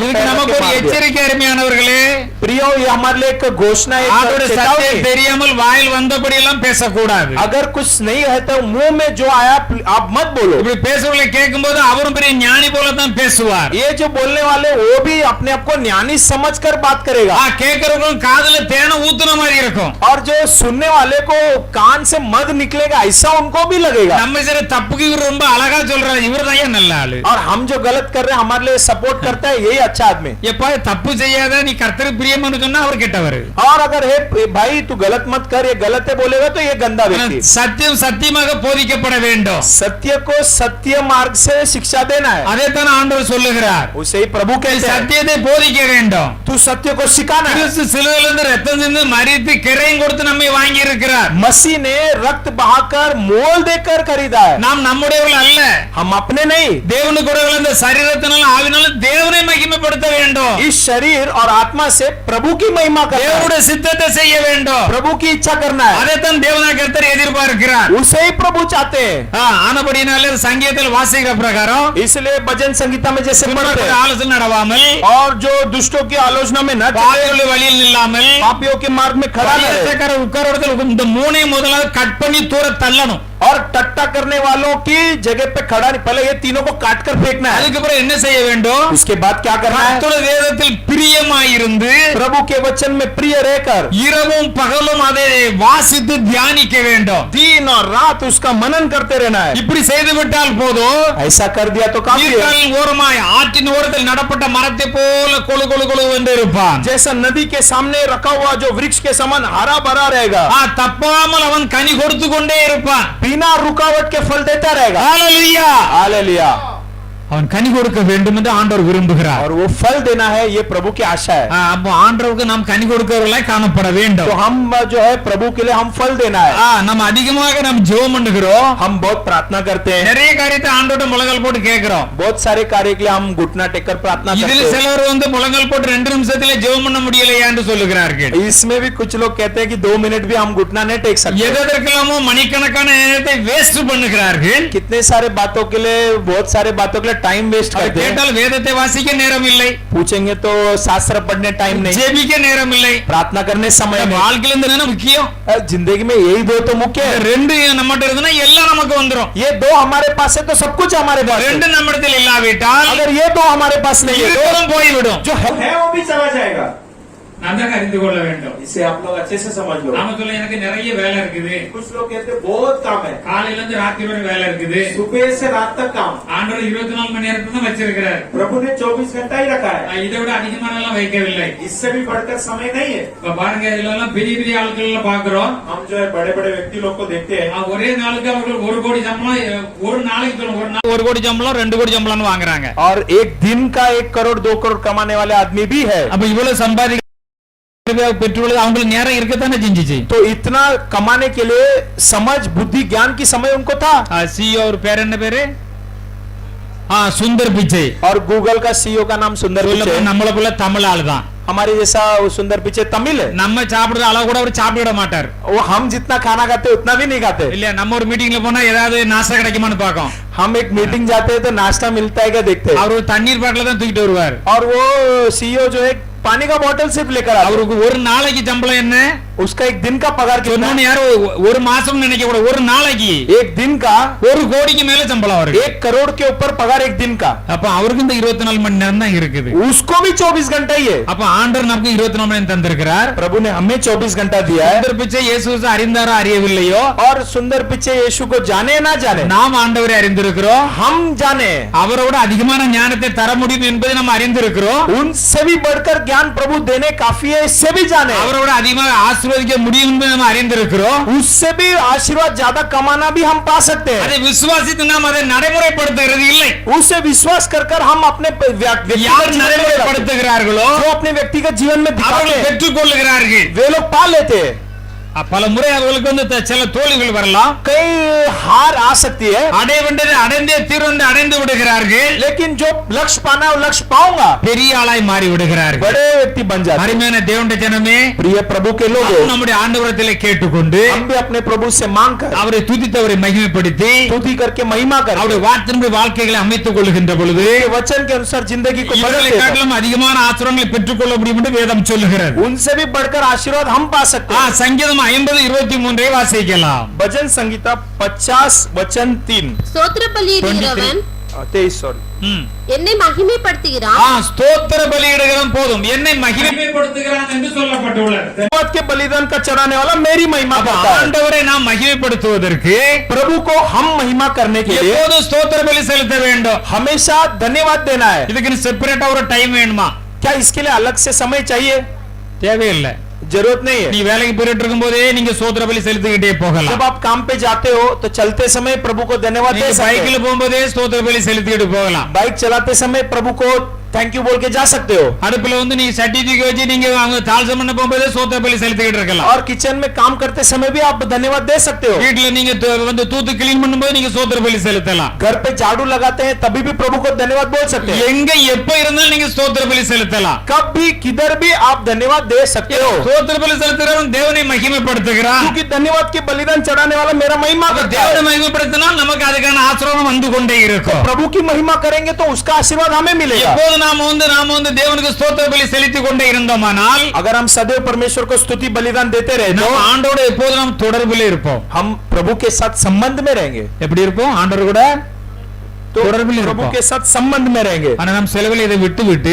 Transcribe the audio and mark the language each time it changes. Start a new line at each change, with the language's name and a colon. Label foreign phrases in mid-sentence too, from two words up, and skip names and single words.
Tamil: இதுக்கு
Hindi: पैर रख
Tamil: நமக்கு
Hindi: के
Tamil: ஒரு
Hindi: मार दिया।
Tamil: எச்சரிக்கை அருமையானவர்களே
Hindi: प्रियो, ये हमारे लिए एक घोषणा, एक
Tamil: ஆண்டவருடைய
Hindi: चेतावनी।
Tamil: சத்தியம் தெரியாமல் வாயில் வந்தபடி எல்லாம் பேசக்கூடாது
Hindi: अगर कुछ नहीं है तो मुंह में जो आया आप मत बोलो।
Tamil: இப்படி பேசுறவங்களை கேட்கும்போது அவரும் பெரிய ஞானி போல தான் பேசுவார்
Hindi: ये जो बोलने वाले वो भी अपने आप को ज्ञानी समझकर बात करेगा,
Tamil: கேட்கறவங்களும் காதுல தேனை ஊத்துன மாதிரி இருக்கும்
Hindi: और जो सुनने वाले को कान से मध निकलेगा ऐसा उनको भी लगेगा।
Tamil: நம்ம சரி தப்புக்கு இவர் ரொம்ப அழகா சொல்றாரு இவர் தான் நல்ல ஆளு
Hindi: और हम जो गलत कर रहे हैं हमारे लिए सपोर्ट करता है यही अच्छा आदमी।
Tamil: எப்பா தப்பு செய்யாத நீ கர்த்தருக்கு பிரியமானு சொன்னா அவர் கெட்டவர்
Hindi: और अगर हे भाई तू गलत मत कर, ये गलत है बोलेगा तो ये गंदा व्यक्ति।
Tamil: சத்தியம் சத்தியமாக போதிக்கப்பட வேண்டும்
Hindi: सत्य को सत्य मार्ग से शिक्षा देना है,
Tamil: அதைத்தான் ஆண்டவர் சொல்லுகிறார்
Hindi: उसे ही प्रभु कहते हैं।
Tamil: சத்தியத்தை போதிக்க வேண்டும்
Hindi: तू सत्य को सिखाना है।
Tamil: கிறிஸ்து சிலுவையிலிருந்து ரத்தம் சிந்து மரித்து கிரையும் கொடுத்து நம்மை வாங்கி இருக்கிறார்
Hindi: मसीह ने रक्त बहाकर मोल देकर खरीदा है,
Tamil: நாம் நம்முடையவர்கள் அல்ல
Hindi: हम अपने नहीं।
Tamil: தேவனுக்கு உடையவர்கள் இந்த சரீரத்தினாலும் ஆவினாலும் தேவனை மகிமைப்படுத்த வேண்டும்
Hindi: इस शरीर और आत्मा से प्रभु की महिमा करना है,
Tamil: தேவனுடைய சித்தத்தை செய்ய வேண்டும்
Hindi: प्रभु की इच्छा करना है,
Tamil: அதைத்தான் தேவனாகிய கர்த்தர் எதிர்பார்க்கிறார்
Hindi: उसे ही प्रभु चाहते हैं।
Tamil: ஆனபடினாலே சங்கீதத்தில் வாசிக்கிற பிரகாரம்
Hindi: इसलिए भजन संगीता में जैसे पढ़ते हैं,
Tamil: ஆலோசனை நடவாமல்
Hindi: और जो दुष्टों की आलोचना में न चले,
Tamil: பாவிகளுடைய வழியில் நில்லாமல்
Hindi: पापियों के मार्ग में खड़ा न रहे,
Tamil: பரியாசக்கார உட்கார இடத்துல இந்த மூணையும் முதலாவது கட் பண்ணி தூர தள்ளணும்
Hindi: और टट्टा करने वालों की जगह पे खड़ा नहीं, पहले ये तीनों को काट कर फेंकना है।
Tamil: அதுக்கப்புறம் என்ன செய்ய வேண்டும்
Hindi: उसके बाद क्या करना है?
Tamil: கர்த்தருடைய வேதத்தில் பிரியமாயிருந்து
Hindi: प्रभु के वचन में प्रिय रहकर
Tamil: இரவும் பகலும் அதை வாசித்து தியானிக்க வேண்டும்
Hindi: दिन और रात उसका मनन करते रहना है।
Tamil: இப்படி செய்து விட்டால் போதும்
Hindi: ऐसा कर दिया तो काफी है।
Tamil: நீர்க்காலின் ஓரமாய் ஆற்றின் ஓரத்தில் நடப்பட்ட மரத்தை போல கொழு கொழு கொழு என்று இருப்பான்
Hindi: जैसा नदी के सामने रखा हुआ जो वृक्ष के समान हरा भरा रहेगा,
Tamil: தப்பாமல் அவன் கனி கொடுத்து கொண்டே இருப்பான்
Hindi: बिना रुकावट के फल देता रहेगा।
Tamil: ஹalleluya
Hindi: हालेलुया।
Tamil: அவன் கனி கொடுக்க வேண்டும் என்று ஆண்டவர் விரும்புகிறார்
Hindi: और वो फल देना है, ये प्रभु की आशा है।
Tamil: அப்போ ஆண்டவருக்கு நாம் கனி கொடுக்கிறவர்களாய் காணப்பட
Hindi: तो
Tamil: வேண்டும்
Hindi: हम जो है प्रभु के लिए हम फल देना है।
Tamil: நம்ம அதிகமாக நாம் ஜெபம் பண்ணுகிறோம்
Hindi: हम बहुत प्रार्थना करते हैं,
Tamil: நிறைய காரியத்தை ஆண்டோட முழங்கால் போட்டு கேட்கிறோம்
Hindi: बहुत सारे कार्य के लिए हम घुटना टेककर प्रार्थना
Tamil: இதில்
Hindi: करते हैं।
Tamil: சிலர் முழங்கால் போட்டு 2 நிமிஷத்துல ஜெபம் பண்ண முடியலையா என்று சொல்லுகிறார்கள்
Hindi: इसमें भी कुछ लोग कहते हैं कि 2 मिनट भी हम घुटना नहीं टेक सकते।
Tamil: எதற்கெல்லாமோ மணிக்கணக்கான நேரத்தை வேஸ்ட் பண்ணுகிறார்கள்
Hindi: कितने सारे बातों के लिए, बहुत सारे बातों के लिए
English: time waste
Tamil: அதை
Hindi: करते हैं।
Tamil: கேட்டால் வேதத்தை வாசிக்க நேரம் இல்லை
Hindi: पूछेंगे तो शास्त्र पढ़ने टाइम नहीं,
Tamil: ஜெபிக்க நேரம் இல்லை
Hindi: प्रार्थना करने समय नहीं।
Tamil: வாழ்க்கையில இருந்து என்ன முக்கியம்
Hindi: जिंदगी में यही दो तो मुख्य है।
Tamil: ரெண்டு நம்மகிட்ட இருந்தனா எல்லாம் நமக்கு வந்துரும்
Hindi: ये दो हमारे पास है तो सब कुछ हमारे पास है।
Tamil: ரெண்டு நம்மிடத்தில் இல்லாவிட்டால்
Hindi: अगर ये दो हमारे पास नहीं है
Tamil: இருக்கிறதும் போய்விடும்
Hindi: जो है वो भी चला जाएगा।
Tamil: நன்றாக அறிந்து கொள்ள வேண்டும்
Hindi: इसे आप लोग अच्छे से समझ लो।
Tamil: நாம சொல்ல எனக்கு நிறைய வேலை இருக்குது
Hindi: कुछ लोग कहते हैं बहुत काम है,
Tamil: காலையில இருந்து ராத்திரி வரை வேலை இருக்குது
Hindi: सुबह से रात तक काम।
Tamil: ஆண்டவர் 24 மணி நேரத்தை தான் வச்சிருக்கிறார்
Hindi: प्रभु ने 24 घंटा ही रखा है,
Tamil: இதை விட அதிகமான எல்லாம் வைக்கவில்லை
Hindi: इससे भी बढ़कर समय नहीं है।
Tamil: இப்ப பாருங்க இதுல எல்லாம் பெரிய பெரிய ஆட்கள் எல்லாம் பாக்குறோம்
Hindi: हम जो है बड़े बड़े व्यक्ति लोग को देखते हैं,
Tamil: ஒரே நாளுக்கு அவர்கள் 1 கோடி சம்பளம் ஒரு நாளைக்கு சொல்லுங்க ஒரு நாள் 1 கோடி சம்பளம் 2 கோடி சம்பளம்னு வாங்குறாங்க
Hindi: और एक दिन का 1 करोड़ 2 करोड़ कमाने वाले आदमी भी है।
Tamil: அப்ப இவ்வளவு சம்பாதிக்க பெற்றுள்ளது அவங்களுக்கு நேரம் இருக்கத்தானே செஞ்சுச்சு
Hindi: तो इतना कमाने के लिए समझ बुद्धि ज्ञान की समय उनको था।
Tamil: சிஇஓ ஒரு பேர் என்ன பேரு சுந்தர் பிச்சை
Hindi: और गूगल का सीईओ का नाम सुंदर पिचै है।
Tamil: நம்மள போல தமிழ் ஆளு தான்
Hindi: हमारे जैसा वो सुंदर पिचै तमिल है।
Tamil: நம்ம சாப்பிடுற அளவு கூட அவர் சாப்பிட மாட்டார்
Hindi: वो हम जितना खाना खाते उतना भी नहीं खाते।
Tamil: இல்ல நம்ம ஒரு மீட்டிங்ல போனா ஏதாவது நாஸ்டா கிடைக்குமான்னு பாக்கோம்
Hindi: हम एक मीटिंग जाते हैं तो नाश्ता मिलता है क्या देखते हैं।
Tamil: அவர் ஒரு தண்ணீர் பாட்டில தான் தூக்கிட்டு வருவார்
Hindi: और वो सीईओ जो है पानी का बोतल सिर्फ लेकर आता है।
Tamil: அவருக்கு ஒரு நாளைக்கு சம்பளம் என்ன
Hindi: उसका एक दिन का पगार कितना
Tamil: சொன்னோன்னு
Hindi: है?
Tamil: யாரும் ஒரு மாசம் நினைக்க கூட ஒரு நாளைக்கு
Hindi: एक दिन का
Tamil: 1 கோடிக்கு மேல சம்பளம் அவருக்கு
Hindi: 1 करोड़ के ऊपर पगार एक दिन का।
Tamil: அப்ப அவருக்கு இந்த 24 மணி நேரம் தான் இருக்குது
Hindi: उसको भी 24 घंटा ही है।
Tamil: அப்ப ஆண்டவர் நமக்கு 24 மணி நேரம் தந்திருக்கிறார்
Hindi: प्रभु ने हमें 24 घंटा दिया है।
Tamil: சுந்தர் பிச்சை இயேசுவை அறிந்தாரோ அறியவில்லையோ
Hindi: और सुंदर पिचै यीशु को जाने ना जाने,
Tamil: நாம் ஆண்டவரை அறிந்திருக்கிறோம்
Hindi: हम जाने,
Tamil: அவரோட அதிகமான ஞானத்தை தர முடியும் என்பதை நம்ம அறிந்திருக்கிறோம்
Hindi: उनसे भी बढ़कर ज्ञान प्रभु देने काफी है, इससे भी जाने,
Tamil: அவரோட அதிகமாக ஆசீர்வதிக்க முடியும் என்பதை நம்ம அறிந்திருக்கிறோம்
Hindi: उससे भी आशीर्वाद ज्यादा कमाना भी हम पा सकते हैं।
Tamil: அதை விசுவாசித்து நாம் அதை நடைமுறைப்படுத்துகிறது இல்லை
Hindi: उसे विश्वास कर हम अपने व्यक्तिगत
Tamil: யார்
Hindi: जीवन में लगाते हैं।
Tamil: நடைமுறைப்படுத்துகிறார்களோ
Hindi: जो अपने व्यक्तिगत जीवन में दिखाते
Tamil: அவர்கள்
Hindi: हैं,
Tamil: பெற்றுக் கொள்ளுகிறார்கள்
Hindi: वे लोग पा लेते हैं।
Tamil: பல முறை அவர்களுக்கு வந்து சில தோல்விகள் வரலாம்,
Hindi: कई हार आ सकती है,
Tamil: அடைந்தே தீர்ந்து அடைந்து விடுகிறார்கள்,
Hindi: लेकिन जो लक्ष्य पाना है वो लक्ष्य पाऊंगा,
Tamil: பெரிய ஆளாய் மாறி விடுகிறார்கள்.
Hindi: बड़े व्यक्ति बन जाते हैं।
Tamil: அருமையான தேவனுடைய ஜனமே,
Hindi: प्रिय प्रभु के लोगों,
Tamil: நம்முடைய ஆண்டவரத்திலே கேட்டுக்கொண்டு
Hindi: हम भी अपने प्रभु से मांग कर
Tamil: அவரை துதித்து அவரை மகிமைப்படுத்தி
Hindi: स्तुति करके महिमा कर
Tamil: அவருடைய வார்த்தையின்படி வாழ்க்கைகளை அமைத்துக் கொள்கின்ற பொழுது
Hindi: वचन के अनुसार जिंदगी को बदल
Tamil: இவர்களை
Hindi: देता है।
Tamil: காட்டிலும் அதிகமான ஆசீர்வாதங்களை பெற்றுக்கொள்ள முடியும் என்று வேதம் சொல்லுகிறது.
Hindi: उनसे भी बढ़कर आशीर्वाद हम पा सकते हैं।
Tamil: சங்கீதம் 50:23 வாசிக்கலாம்.
Hindi: भजन संगीता 50 वचन 3
Tamil: ஸ்தோத்திர பலியிடுகிறவன்
Hindi: 23 सॉरी
Tamil: என்னை மகிமைப்படுத்துகிறான். ஸ்தோத்திர பலியிடுகிறவன் போதும் என்னை மகிமைப்படுத்துகிறான் என்று சொல்லப்பட்டுள்ளது.
Hindi: धन्यवाद के बलिदान का चढ़ाने वाला मेरी महिमा करता है।
Tamil: ஆண்டவரை நாம் மகிமைப்படுத்துவதற்கு
Hindi: प्रभु को हम महिमा करने के लिए
Tamil: எப்போதும் ஸ்தோத்திர பலி செலுத்த வேண்டும்.
Hindi: हमेशा धन्यवाद देना है।
Tamil: இதுக்கு செப்பரேட்டா ஒரு டைம் வேணுமா?
Hindi: क्या इसके लिए अलग से समय चाहिए?
Tamil: தேவையில்லை.
Hindi: जरूरत नहीं है।
Tamil: நீ வேலைக்கு போயிட்டு இருக்கும் போதே நீங்க ஸ்தோத்திர பலி செலுத்திக்கிட்டே போகலாம்.
Hindi: जब आप काम पे जाते हो तो चलते समय प्रभु को धन्यवाद दे सकते
Tamil: பைக்ல
Hindi: हो।
Tamil: போகும்போதே ஸ்தோத்திர பலி செலுத்திக்கிட்டு போகலாம்.
Hindi: बाइक चलाते समय प्रभु को
English: thank you
Hindi: बोल के जा सकते हो।
Tamil: அடுப்புல வந்து நீங்க சட்டி தூக்கி வச்சு நீங்க அங்க தாளம் பண்ண போகும்போதே ஸ்தோத்திர பலி செலுத்திக்கிட்டு இருக்கலாம்.
Hindi: और किचन में काम करते समय भी आप धन्यवाद दे सकते हो।
Tamil: வீட்ல நீங்க வந்து தூத்து கிளீன் பண்ணும்போது நீங்க ஸ்தோத்திர பலி செலுத்தலாம்.
Hindi: घर पे झाड़ू लगाते हैं तभी भी प्रभु को धन्यवाद बोल सकते हैं।
Tamil: எங்க எப்ப இருந்தாலும் நீங்க ஸ்தோத்திர பலி செலுத்தலாம்.
Hindi: कब भी किधर भी आप धन्यवाद दे सकते हो,
Tamil: ஸ்தோத்திர பலி செலுத்துறவன் தேவனை மகிமைப்படுத்துகிறான்.
Hindi: क्योंकि धन्यवाद के बलिदान चढ़ाने वाला मेरा महिमा करता
Tamil: தேவனை
Hindi: है।
Tamil: மகிமைப்படுத்தினால் நமக்கு அதுக்கான ஆசீர்வாதம் வந்து கொண்டே இருக்கும்.
Hindi: प्रभु की महिमा करेंगे तो उसका आशीर्वाद हमें मिलेगा।
Tamil: எப்போது நாம வந்து தேவனுக்கு ஸ்தோத்திர பலி செலுத்திக் கொண்டே இருந்தோமானால்
Hindi: अगर हम सदैव परमेश्वर को स्तुति बलिदान देते रहे तो
Tamil: நம்ம ஆண்டோட எப்போது நாம் தொடர்பில் இருப்போம்.
Hindi: हम प्रभु के साथ संबंध में रहेंगे।
Tamil: எப்படி இருப்போம்? ஆண்டவர் கூட
Hindi: तो
Tamil: தொடர்பில்
Hindi: प्रभु
Tamil: இருப்போம்.
Hindi: के साथ संबंध में रहेंगे।
Tamil: ஆனா நம்ம செலவில் இதை விட்டு